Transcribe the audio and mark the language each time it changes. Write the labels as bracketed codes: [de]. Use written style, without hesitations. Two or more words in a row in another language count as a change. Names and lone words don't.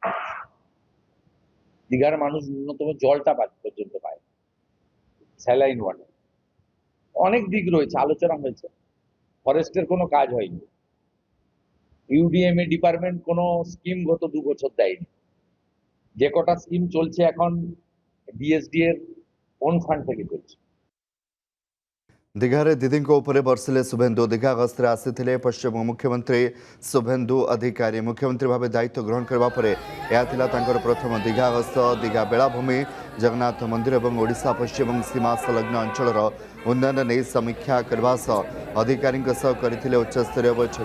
[bn] দীঘার মানুষ ন্যূনতম জলটা পর্যন্ত পায়, [en] saline water. [bn] অনেক দিক রয়েছে, আলোচনা হয়েছে। ফরেস্টের কোনো কাজ হয়নি, [en] UDMA department [bn] কোনো স্কিম গত 2 বছর দেয়নি। যে কটা স্কিম চলছে এখন ডিএসডি এর [en] own fund [bn] থেকে চলছে। [or] ଦୀଘାରେ ଦିଦିଙ୍କ ଉପରେ ବର୍ଷିଲେ ଶୁଭେନ୍ଦୁ। ଦୀଘା ଗସ୍ତରେ ଆସିଥିଲେ ପଶ୍ଚିମ ମୁଖ୍ୟମନ୍ତ୍ରୀ ଶୁଭେନ୍ଦୁ ଅଧିକାରୀ। ମୁଖ୍ୟମନ୍ତ୍ରୀ ଭାବେ ଦାୟିତ୍ୱ ଗ୍ରହଣ କରିବା ପରେ ଏହା ଥିଲା ତାଙ୍କର ପ୍ରଥମ ଦୀଘା ଗସ୍ତ। ଦୀଘା ବେଳାଭୂମି, ଜଗନ୍ନାଥ ମନ୍ଦିର ଏବଂ ଓଡ଼ିଶା ପଶ୍ଚିମ ସୀମା ସଂଲଗ୍ନ ଅଞ୍ଚଳର ଉନ୍ନୟନ ନେଇ ସମୀକ୍ଷା କରିବା ସହ ଅଧିକାରୀଙ୍କ ସହ କରିଥିଲେ ଉଚ୍ଚସ୍ତରୀୟ ବୈଠକ।